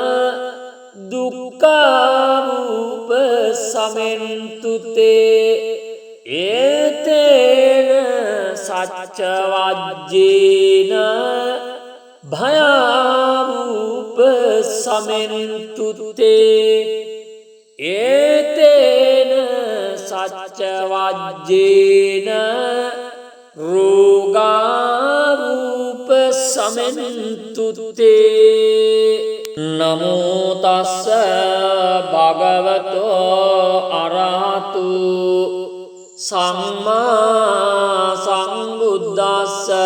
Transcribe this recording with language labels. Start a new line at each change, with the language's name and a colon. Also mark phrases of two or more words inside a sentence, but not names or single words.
Pali: දුක්ඛාරූප සමෙන්තු තේ ඒතේන සච්ච වජ්ජේන භයාරූප සමෙන්තු තේ ඒතේන සච්ච වජ්ජේන රෝගාරූප සමෙන්තු තේ නමෝ තස්ස භගවතෝ අරහතු සම්මා සම්බුද්දස්ස